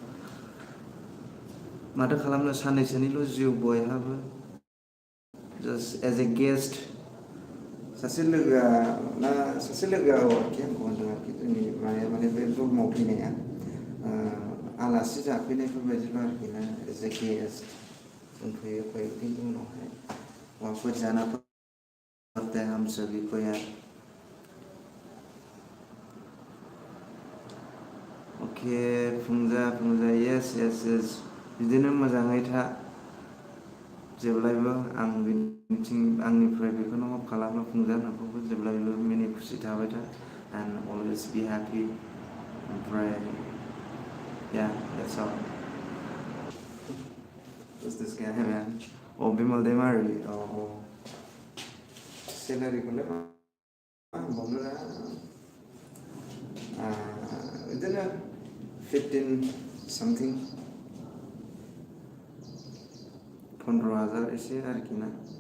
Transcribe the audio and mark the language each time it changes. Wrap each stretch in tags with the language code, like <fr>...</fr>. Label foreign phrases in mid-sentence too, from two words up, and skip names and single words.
<brx>माथो खालामनो साननैसोनिल' जिउ बयहाबो</brx> <en>just as a guest</en> <brx>सासे लोगोआ आरोखि आंखौ होनदों आरोखि जोंनि माने बे बुहुमाव फैनाया आलासि जाफैनायफोर बायदिल' आरोखि ना</brx> <en>as a guest</en> <brx>जोंफैयो खिन्थु उनावहाय</brx> <hi>वहाँ जाना पड़ता है हम सभी को यार</hi> <brx>ओके फुंजा yes बिदिनो मोजाङै था जेब्लायबो आं आंनिफ्राय बेखौनो हप खालामो फुंजा नोंखौबो जेब्लायबो मिनि खुसि थाबाय था</brx> <en>and always be happy</en> <brx>ओमफ्राय</brx> <en>yeah that's all who's this guy man</en> <brx>बिमल दैमारि सेलारिखौलाय मा होनबावनो बिदिनो 15 something 15,000 एसे आरोखि ना</brx>